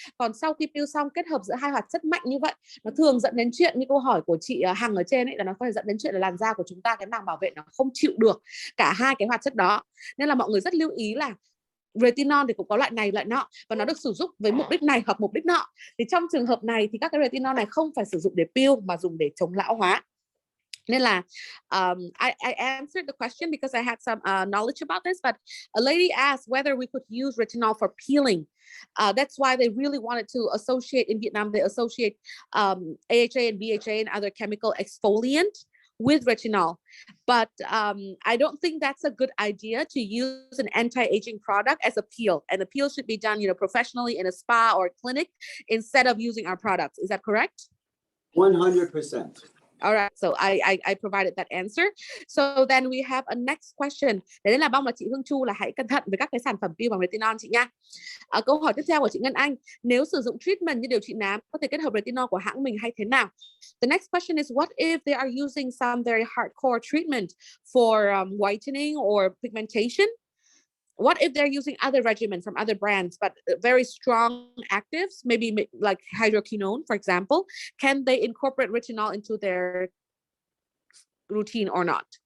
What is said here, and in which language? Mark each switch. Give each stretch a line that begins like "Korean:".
Vietnamese: Còn sau khi peel xong kết hợp giữa hai hoạt chất mạnh như vậy, nó thường dẫn đến chuyện như câu hỏi của chị Hằng ở trên ấy, là nó có thể dẫn đến chuyện là làn da của chúng ta cái màng bảo vệ nó không chịu được cả hai cái hoạt chất đó. Nên là mọi người rất lưu ý là retinol thì cũng có loại này loại nọ, và nó được sử dụng với mục đích này hoặc mục đích nọ. Thì trong trường hợp này thì các cái retinol này không phải sử dụng để peel mà dùng để chống lão hóa. Nên là
English: I answered the question because I had some knowledge about this, but a lady asked whether we could use retinol for peeling. That's why they really wanted to associate, in Vietnam they associate AHA and BHA and other chemical exfoliant with retinol. But I don't think that's a good idea to use an anti-aging product as a peel. And the peel should be done, professionally in a spa or a clinic instead of using our products. Is that correct? 100%. All right, so I provided that answer. So then we have a next question.
Vietnamese: Đấy là mong là chị Hương Chu là hãy cẩn thận với các cái sản phẩm peel bằng retinol chị nha. Câu hỏi tiếp theo của chị Ngân Anh, nếu sử dụng treatment như điều trị nám có thể kết hợp retinol của hãng mình hay thế nào?
English: The next question is, what if they are using some very hardcore treatment for whitening or pigmentation? What if they're using other regimens from other brands, but very strong actives, maybe like hydroquinone, for example? Can they incorporate retinol into their routine or not?